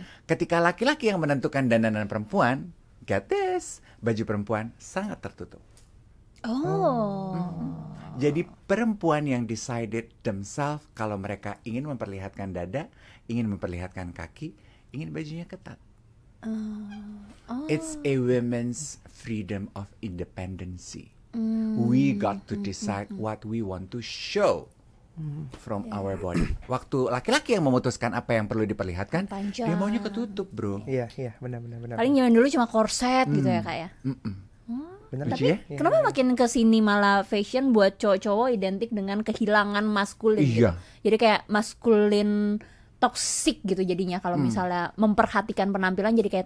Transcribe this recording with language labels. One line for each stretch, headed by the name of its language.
Indonesian: Ketika laki-laki yang menentukan dandanan perempuan,
English: get this,
Indonesian: baju perempuan sangat tertutup. Jadi perempuan yang decided themselves kalau mereka ingin memperlihatkan dada, ingin memperlihatkan kaki, ingin bajunya ketat.
English: It's a women's freedom of independency. We got to decide what we want to show from our body.
Indonesian: Waktu laki-laki yang memutuskan apa yang perlu diperlihatkan, Panjang. dia maunya ketutup, bro. Iya, iya, benar. Paling zaman dulu cuma korset gitu ya kak ya. Benar. Lucu ya? Kenapa makin kesini malah fashion buat cowok-cowok identik dengan kehilangan maskulin gitu. Iya. Jadi kayak maskulin toxic gitu jadinya kalau misalnya memperhatikan penampilan jadi kayak